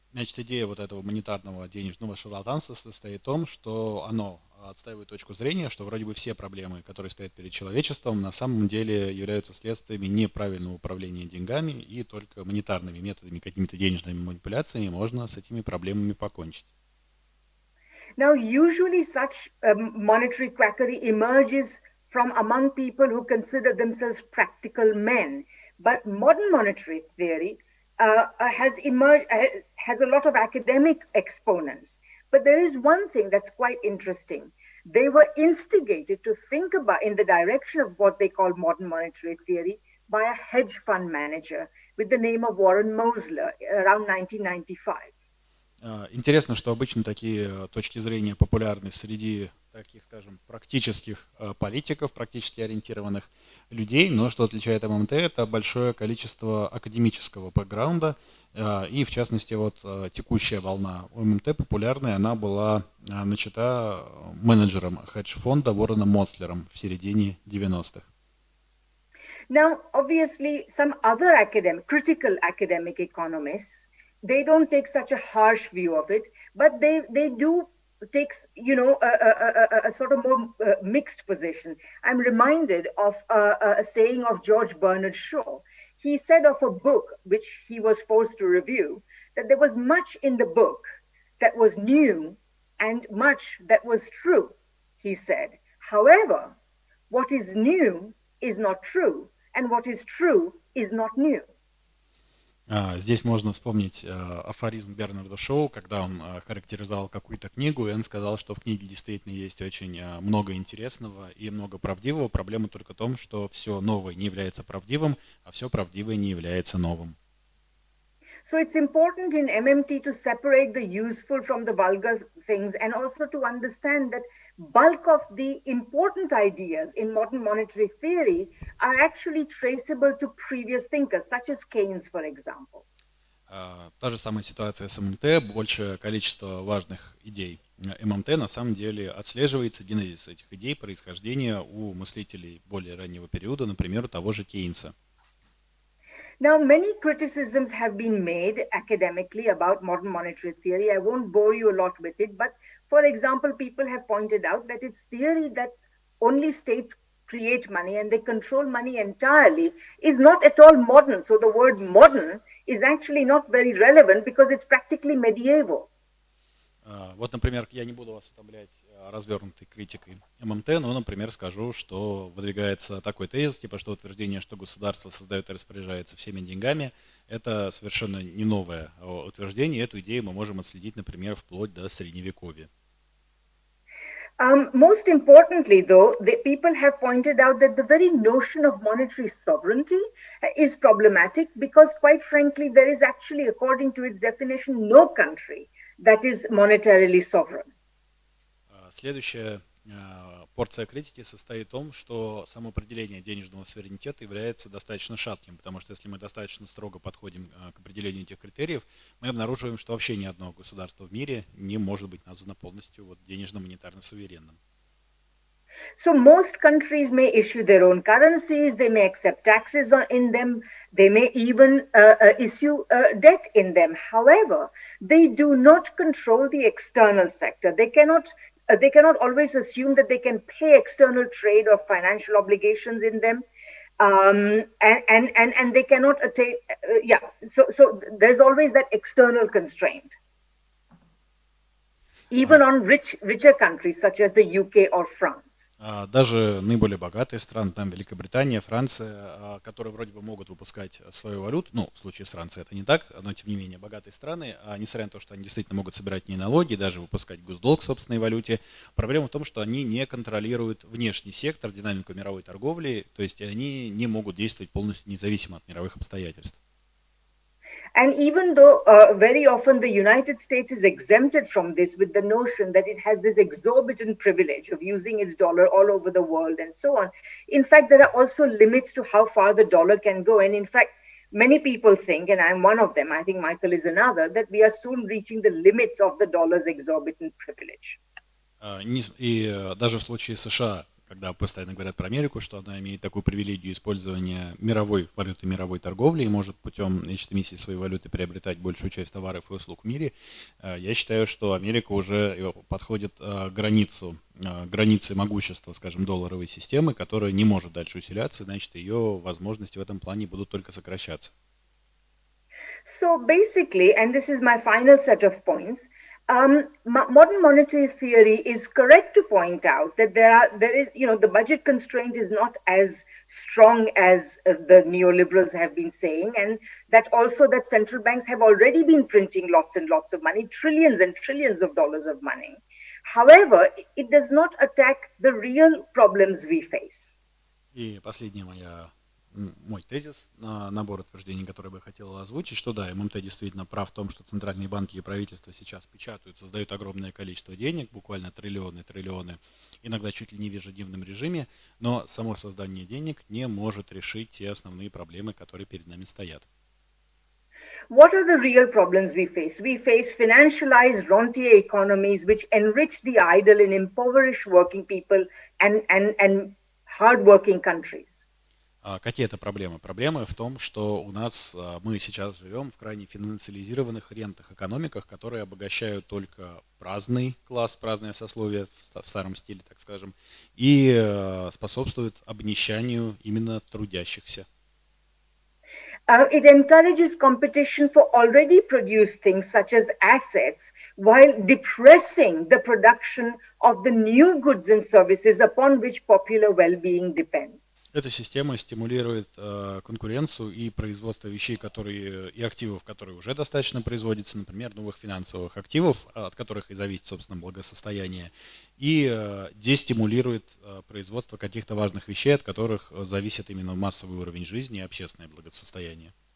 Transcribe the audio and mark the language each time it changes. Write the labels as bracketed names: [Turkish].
[Russian] Значит, идея вот этого монетарного денежного шарлатанства состоит в том, что оно отстаивает точку зрения, что вроде бы все проблемы, которые стоят перед человечеством, на самом деле являются следствиями неправильного управления деньгами, и только монетарными методами, какими-то денежными манипуляциями можно с этими проблемами покончить. [English] Now, usually such monetary quackery emerges from among people who consider themselves practical men. But modern monetary theory has a lot of academic exponents. But there is one thing that's quite interesting. They were instigated to think about in the direction of what they call modern monetary theory by a hedge fund manager with the name of Warren Mosler around 1995. [Russian] Интересно, что обычно такие точки зрения популярны среди таких, скажем, практических политиков, практически ориентированных людей, но что отличает ММТ, это большое количество академического бэкграунда, и в частности вот текущая волна ММТ популярная, она была начата менеджером хедж-фонда Уорреном Мослером в середине 90-х. [English] Now, obviously, some other critical academic economists, they don't take such a harsh view of it, but they do take, a sort of more mixed position. I'm reminded of a saying of George Bernard Shaw. He said of a book which he was forced to review that there was much in the book that was new and much that was true, he said. However, what is new is not true, and what is true is not new. [Russian] Здесь можно вспомнить афоризм Бернарда Шоу, когда он характеризовал какую-то книгу, и он сказал, что в книге действительно есть очень много интересного и много правдивого. Проблема только в том, что все новое не является правдивым, а все правдивое не является новым. [English] So it's important in MMT to separate the useful from the vulgar things, and also to understand that bulk of the important ideas in modern monetary theory are actually traceable to previous thinkers, such as Keynes, for example. [Russian] Та же самая ситуация с ММТ, большее количество важных идей ММТ на самом деле отслеживается генезис этих идей, происхождения у мыслителей более раннего периода, например, у того же Кейнса. [English] Now, many criticisms have been made academically about modern monetary theory. I won't bore you a lot with it, but for example, people have pointed out that its theory that only states create money and they control money entirely is not at all modern. So the word modern is actually not very relevant because it's practically medieval. [Russian] Вот, например, я не буду вас утомлять развернутой критикой ММТ, но, например, скажу, что выдвигается такой тезис, типа, что утверждение, что государство создает и распоряжается всеми деньгами, это совершенно не новое утверждение. Эту идею мы можем отследить, например, вплоть до Средневековья. [English] Most importantly, though, the people have pointed out that the very notion of monetary sovereignty is problematic because, quite frankly, there is actually, according to its definition, no country that is monetarily sovereign. [Russian] Следующая порция критики состоит в том, что само определение денежного суверенитета является достаточно шатким, потому что если мы достаточно строго подходим к определению этих критериев, мы обнаруживаем, что вообще ни одно государство в мире не может быть названо полностью денежно-монетарно суверенным. [English] So most countries may issue their own currencies, they may accept taxes in them, they may even issue debt in them. However, they do not control the external sector. They cannot always assume that they can pay external trade or financial obligations in them. And they cannot attain, so there's always that external constraint. Even on richer countries such as the UK or France. [Russian] Даже наиболее богатые страны, там Великобритания, Франция, которые вроде бы могут выпускать свою валюту, ну, в случае с Францией это не так, но тем не менее богатые страны, несмотря на то, что они действительно могут собирать не налоги, даже выпускать госдолг в собственной валюте, проблема в том, что они не контролируют внешний сектор, динамику мировой торговли, то есть они не могут действовать полностью независимо от мировых обстоятельств. [English] And even though very often the United States is exempted from this with the notion that it has this exorbitant privilege of using its dollar all over the world and so on, in fact, there are also limits to how far the dollar can go. And in fact, many people think, and I'm one of them, I think Michael is another, that we are soon reaching the limits of the dollar's exorbitant privilege. [Russian] И даже в случае США, когда постоянно говорят про Америку, что она имеет такую привилегию использования мировой валюты, мировой торговли и может путем эмиссии своей валюты приобретать большую часть товаров и услуг в мире, я считаю, что Америка уже подходит к границе могущества, скажем, долларовой системы, которая не может дальше усиляться, значит, ее возможности в этом плане будут только сокращаться. [English] So basically, and this is my final set of points, modern monetary theory is correct to point out that there is, the budget constraint is not as strong as the neoliberals have been saying, and that also that central banks have already been printing lots and lots of money, trillions and trillions of dollars of money. However, it does not attack the real problems we face. [Russian] И последняя мой тезис, набор утверждений, который бы я хотел озвучить, что да, ММТ действительно прав в том, что центральные банки и правительства сейчас печатают, создают огромное количество денег, буквально триллионы, иногда чуть ли не в ежедневном режиме, но само создание денег не может решить те основные проблемы, которые перед нами стоят. [English] What are the real problems we face? We face financialized rentier economies which enrich the idle and impoverish working people and hard-working countries. [Russian] Какие это проблемы? Проблемы в том, что мы сейчас живем в крайне финансализированных рентах экономиках, которые обогащают только праздный класс, праздное сословие в старом стиле, так скажем, и способствуют обнищанию именно трудящихся. [English] It encourages competition for already produced things such as assets while depressing the production of the new goods and services upon which popular well-being depends. [Russian] Эта система стимулирует конкуренцию и производство вещей, и активов, которые уже достаточно производятся, например, новых финансовых активов, от которых и зависит, собственно, благосостояние, и дестимулирует производство каких-то важных вещей, от которых зависит именно массовый уровень жизни и общественное благосостояние.